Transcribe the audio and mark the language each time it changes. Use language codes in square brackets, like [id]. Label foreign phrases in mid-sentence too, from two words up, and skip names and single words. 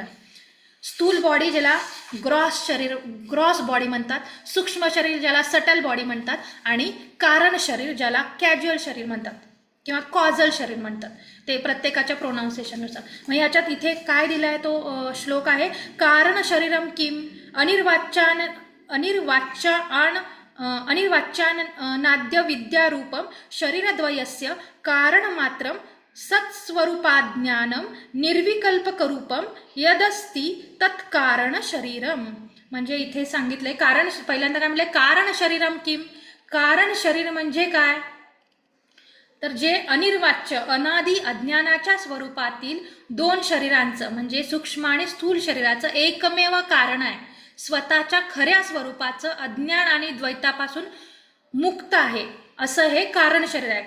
[mr] स्थूल बॉडी ज्याला [en] gross body [mr] म्हणतात. सूक्ष्म शरीर ज्याला [en] subtle body [mr] म्हणतात. आणि कारण शरीर ज्याला कॅज्युअल शरीर म्हणतात किंवा कॉझल शरीर म्हणतात. ते प्रत्येकाच्या प्रोनाऊन्सिएशननुसार. मग ह्याच्यात इथे काय दिलं आहे तो श्लोक आहे. [sa] कारण शरीरम किम अनिर्वाच्यानाद्य विद्यारूपम शरीरद्वयस्य कारणमात्रम सत्स्वरूपाज्ञानम निर्विकल्पकरूपम यदस्ति तत्कारण शरीरम. [mr] म्हणजे इथे सांगितलंय कारण, पहिल्यांदा काय म्हणलंय? [sa] कारण शरीरम किम. [mr] कारण शरीर म्हणजे काय? तर जे अनिर्वाच्य अनादि अज्ञानाच्या स्वरूपातील 2 शरीरांचं म्हणजे सूक्ष्म आणि स्थूल शरीराचं एकमेव कारण आहे. स्वतःच्या खऱ्या स्वरूपाचं अज्ञान आणि द्वैतापासून मुक्त आहे असं हे कारण शरीर आहे.